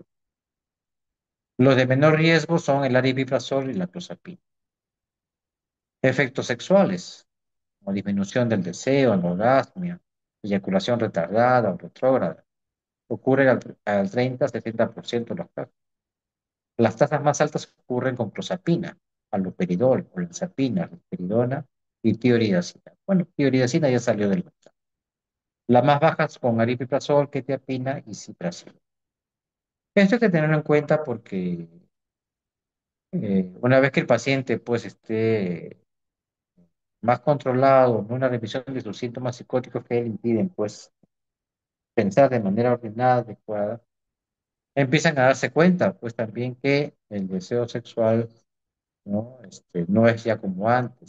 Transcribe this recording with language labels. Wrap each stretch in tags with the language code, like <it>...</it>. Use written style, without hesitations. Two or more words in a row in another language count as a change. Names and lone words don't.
<es>Los de menor riesgo son el aripiprazol y la clozapina. Efectos sexuales, como disminución del deseo, anorgasmia, eyaculación retardada o retrógrada. Ocurre al 30-70% de los casos. Las tasas más altas ocurren con clozapina, haloperidol, olanzapina, risperidona y tiroidazina. Bueno, tiroidazina ya salió del mercado. Las más bajas con aripiprazol, quetiapina y cipracil. Esto hay que tenerlo en cuenta porque una vez que el paciente pues esté más controlado, en una revisión de sus síntomas psicóticos que le impiden pues pensar de manera ordenada, adecuada, empiezan a darse cuenta pues también que el deseo sexual no, no es ya como antes.</es>